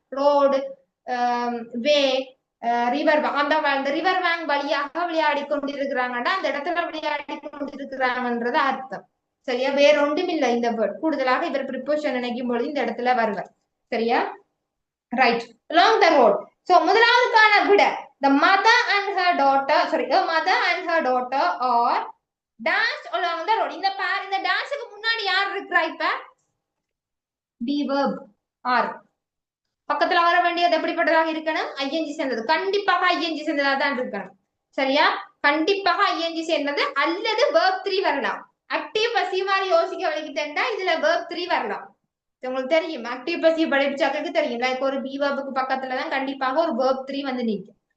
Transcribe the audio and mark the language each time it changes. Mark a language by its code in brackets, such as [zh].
[ta] Road, வே, river அந்த river bank வழியாக விளையாடி கொண்டிருக்கிறாங்கன்னா அந்த இடத்துல விளையாடி கொண்டிருக்கிறாங்கன்றது அர்த்தம். சரியா? வேற ஒன்றும் இல்லை. இந்த வேர்ட் கூடுதலாக இவர் ப்ரிப்போஷன் நினைக்கும் பொழுது இந்த இடத்துல வருவார். சரியா? Right. [en] along the road. So [ta] முதலாவதுக்கான விட [en] the mother and her daughter, sorry, a mother and her daughter are dash along the road. [ta] இந்த இந்த டேஷுக்கு முன்னாடி யார் இருக்கிறா? இப்ப [en] be verb are. [ta] பக்கத்துல வர வேண்டியது எப்படிப்பட்டதாக இருக்கணும்? ஐஎன்ஜி சேர்ந்தது. கண்டிப்பாக ஐஎன்ஜி சேர்ந்ததா தான் இருக்கணும். சரியா? கண்டிப்பாக ஐஎன்ஜி சேர்ந்தது அல்லது verb 3 வரலாம். ஆக்டிவ் பசிவ் மாதிரி யோசிக்க வலிக்கிட்டா இதுல verb 3 வரலாம். உங்களுக்கு தெரியும், ஆக்டிவ் பசிவ் படிச்சாக்களுக்கு தெரியும். லைக் ஒரு பி verb பக்கத்துலதான் கண்டிப்பாக ஒரு verb 3 வந்து நிற்கும்.